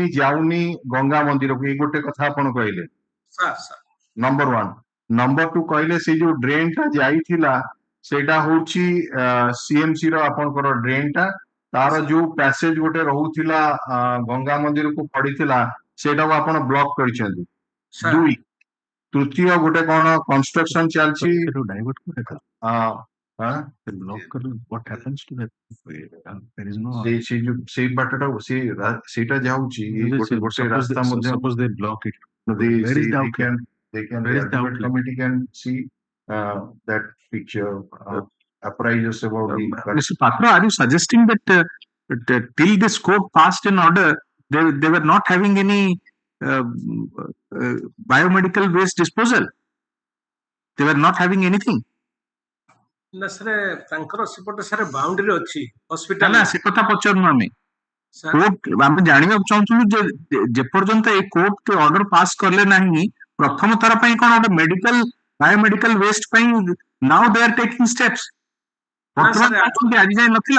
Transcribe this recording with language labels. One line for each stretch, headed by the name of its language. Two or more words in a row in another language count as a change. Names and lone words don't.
Odia: ଯାଉନି ଗଙ୍ଗା ମନ୍ଦିରକୁ ଏଇ ଗୋଟେ କଥା ଆପଣ କହିଲେ ନମ୍ବର 1 ନମ୍ବର 2 କହିଲେ ସେଇ ଯୋଉ ଡ୍ରେନ୍ ଟା ଯାଇଥିଲା ସେଇଟା ହଉଛି ସିଏମସି ର ଆପଣଙ୍କର ଡ୍ରେନ୍ ଟା ତାର ଯୋଉ ପ୍ୟାସେଜ ଗୋଟେ ରହୁଥିଲା ଗଙ୍ଗା ମନ୍ଦିରକୁ ପଡିଥିଲା ସେଇଟାକୁ ଆପଣ ବ୍ଲକ୍ କରିଛନ୍ତି 2 ତୃତୀୟ ଗୋଟେ କଣ କନଷ୍ଟ୍ରକ୍ସନ ଚାଲିଛି ସେଇ ବାଟଟା ସେଇଟା ଯାଉଛି ଗୋଟେ ରାସ୍ତା ମଧ୍ୟ
English: they can the advocate committee can see that picture apprise us about the Mr. Patra, are you suggesting that till this court passed an order they were not having any biomedical waste disposal they were not having anything
Odia: ନା ସାର୍ ତାଙ୍କର ସେପଟେ ସାର୍ ବାଉଣ୍ଡରୀ ଅଛି ହସ୍ପିଟାଲ ନା ସେ କଥା ପଚାରୁନୁ ଆମେ କୋର୍ଟ ଆମେ ଜାଣିବାକୁ ଚାହୁଁଥିଲୁ ଯେ ଯେପର୍ଯ୍ୟନ୍ତ ଏ
English: court order pass
Odia: କଲେ ନାହିଁ ପ୍ରଥମ ଥର ପାଇଁ କଣ ଗୋଟେ
English: medical biomedical waste
Odia: ପାଇଁ
English: now they are taking steps
Odia: ଆଜି ଯାଏ ନଥିଲା